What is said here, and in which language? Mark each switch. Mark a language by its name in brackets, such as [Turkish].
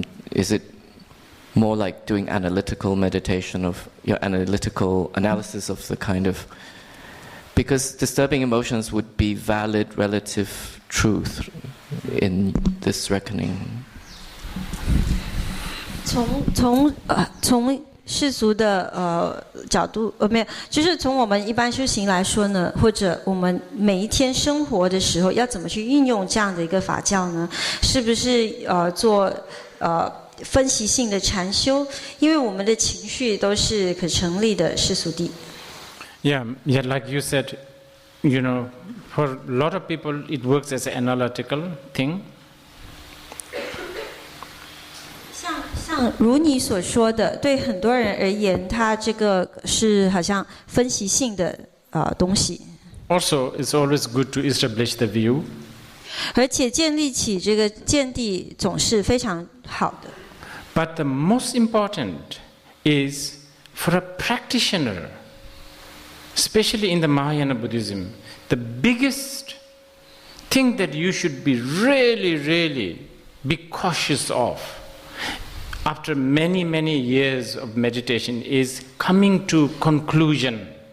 [English] Is it more like doing analytical meditation of your analytical analysis of the kind of, because disturbing emotions would be valid relative truth in this reckoning. [Chinese] 从世俗的角度没有，就是从我们一般修行来说呢，或者我们每一天生活的时候要怎么去运用这样的一个法教呢？是不是做分析性的禅修？因为我们的情绪都是可成立的世俗谛。 [English] Yeah, like you said, for a lot of people it works as an analytical thing. [Chinese] 像如你所说的，对很多人而言，它这个是好像分析性的东西。 [English] Also, it's always good to establish the view. [Chinese] 而且建立起这个见地总是非常好的。 [English] But the most important is for a practitioner, especially in the Mahayana Buddhism, the biggest thing that you should be really be cautious of after many years of meditation is coming to conclusion.